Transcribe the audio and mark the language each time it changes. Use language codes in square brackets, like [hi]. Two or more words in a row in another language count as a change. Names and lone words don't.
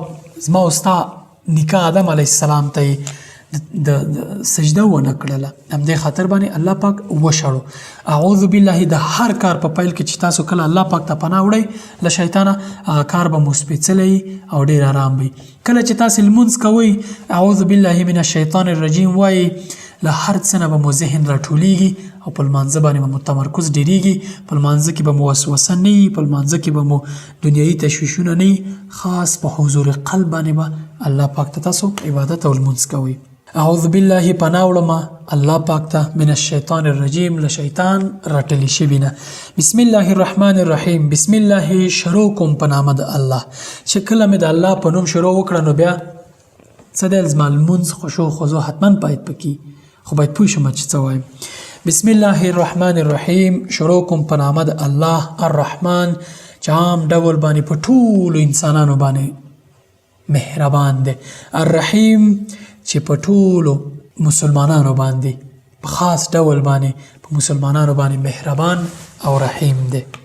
[ps] زما او ستا نیکه آدم علیه السلام ته د سجده ونه کړله، همدې خاطر باندې الله پاک وشړو. [ar] اعوذ بالله [ps] د هر کار په پیل کې چې تاسو کله الله پاک ته پناه وړئ له شیطانه، هغه کار به مو سپېڅلی او ډېر آرام وي. کله چې تاسې لمونځ کوئ، [ar] اعوذ بالله من الشیطان الرجیم [ps] وایي، له هر څه نه به مو ذهن راټولیږي او په لمانځه باندې به مو تمرکز ډېرېږي، په لمانځه کې به مو وسوسه نه وي، په لمانځه کې به مو دنیایي تشویشونه نه وي، خاص په حضور قلب باندې به الله پاک ته تاسو عبادت او لمونځ کوئ. [ar] اعوذ بالله [ps] پناه وړم الله پاک ته [ar] من الشیطان الرجیم، [ps] له شیطان راټلی شوي نه. [ar] بسم الله الرحمن الرحیم، بسم الله [ps] شروع کوم په نامه د الله. چې کله مې د الله په نوم شروع وکړه نو بیا څه دی؟ زما لمونځ خشوع خضوع حتما باید پکې، خو باید پوه شم چې څه وایم. [ar] بسم الله الرحمن الرحیم، [ps] شروع کوم په نامه د الله الرحمن چې عام ډول باندې په ټولو انسانانو باندې مهربان دی، الرحیم چې په ټولو مسلمانانو باندې په خاص ډول باندې په مسلمانانو باندې مهربان او رحیم دی.